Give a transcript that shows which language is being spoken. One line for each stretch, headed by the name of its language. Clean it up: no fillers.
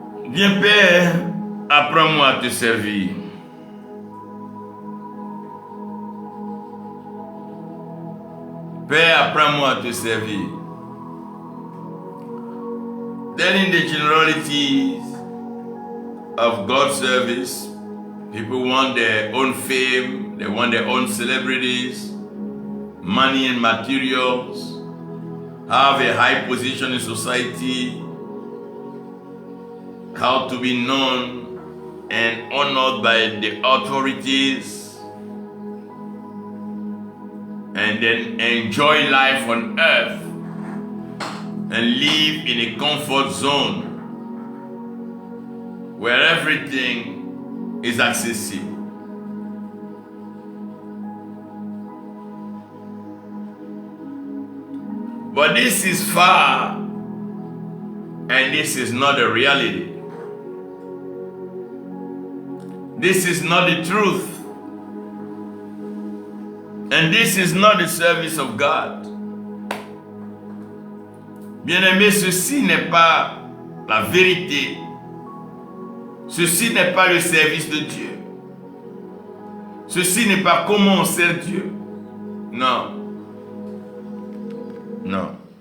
French: Viens, Père, apprends-moi à te servir. Père, apprends-moi à te servir.
English: Then in the generalities of God's service, people want their own fame, they want their own celebrities, money and materials, have a high position in society, how to be known and honored by the authorities, and then enjoy life on earth and live in a comfort zone where everything is accessible. But this is far, and this is not the reality. This is not the truth. And this is not the service of God.
French: Bien-aimé, ceci n'est pas la vérité. Ceci n'est pas le service de Dieu. Ceci n'est pas comment on sert Dieu. Non. Non.